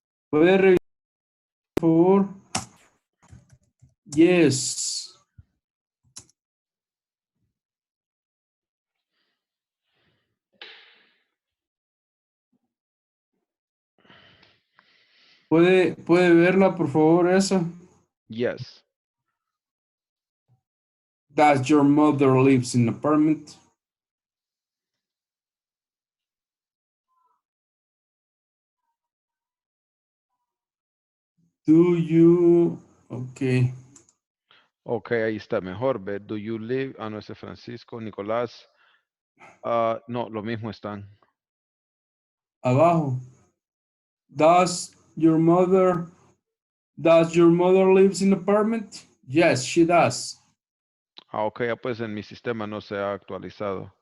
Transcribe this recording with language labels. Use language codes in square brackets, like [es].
[es] ¿Puede revisar, por favor? [en] Yes. [es] ¿Puede verla, por favor, esa? [en] Yes. Does your mother lives in apartment? Do you... Ok. [es] Ok, ahí está mejor. Ve, [en] do you live? [es] Ah, no, ese es Francisco, Nicolás. No, lo mismo están. Abajo. [en] Does your mother lives in apartment? Yes, she does. [es] Ok, ya pues en mi sistema no se ha actualizado.